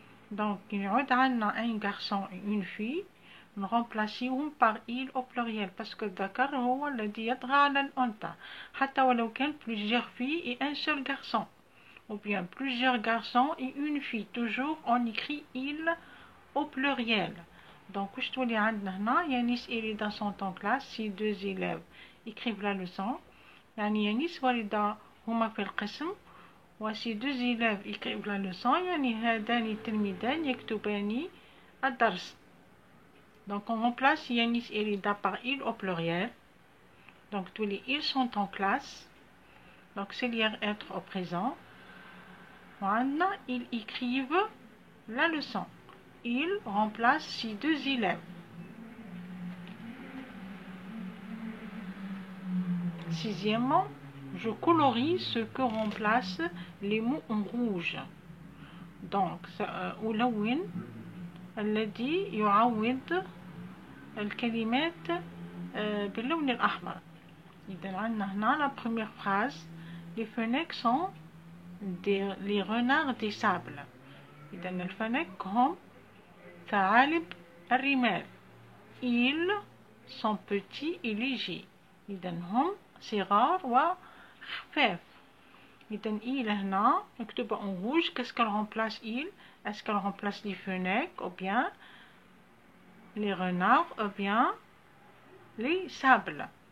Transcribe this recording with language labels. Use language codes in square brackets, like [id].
[fr] Donc, il y a un garçon et une fille. Nous remplaçons par il au pluriel parce que [ar] الذكر هو الذي يطغى على الأنثى حتى ولو كان [fr] plusieurs filles et un seul garçon. Ou bien plusieurs garçons et une fille. Toujours on écrit il au pluriel. Donc, je te dis, Yanis et Rida sont en classe. Si deux élèves écrivent la leçon, [ar] يعني Yanis وريدا هما في القسم. وسي [fr] deux élèves écrivent la leçon, [ar] يعني هذان التلميذان يكتبان الدرس. [fr] Donc, on remplace Yanis et Rida par il au pluriel. Donc, tous les ils sont en classe. Donc, auxiliaire être au présent. Maintenant, ils écrivent la leçon. Ils remplacent ces deux élèves. Sixièmement, je colorie ce que remplacent les mots en rouge. Donc, [ar] ألون الذي يعوض الكلمات باللون الأحمر. إذا عندنا هنا [fr] la première phrase. Les fenêtres sont les renards des sables. [ar] إذا الفنك هم ثعالب الرمال. [fr] Ils sont petits et légers. [ar] إذا هم صغار وخفاف. إذا [fr] il [ar] هنا نكتبها [fr] en rouge. Qu'est-ce qu'elle remplace il? Est-ce qu'elle remplace les fenêtres ou bien les renards ou bien les sables?